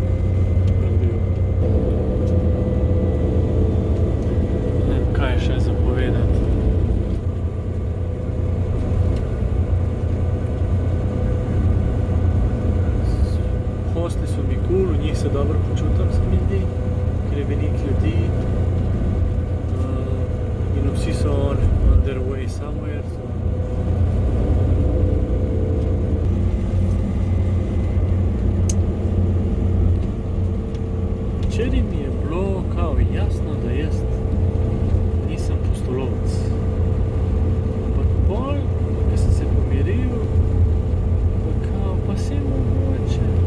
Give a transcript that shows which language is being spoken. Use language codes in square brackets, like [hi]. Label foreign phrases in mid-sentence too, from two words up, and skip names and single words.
[sl] Ne vem, kaj še zapovedati. Hostli so mi cool, v njih se dobro počutim, se mi zdi, ker je veliko ljudi in vsi so [en] on their way somewhere. [sl] So. Včeraj mi je bilo kao jasno, da jaz nisem pustolovec. Ampak pol, ko sem se pomiril, pa se mogoče.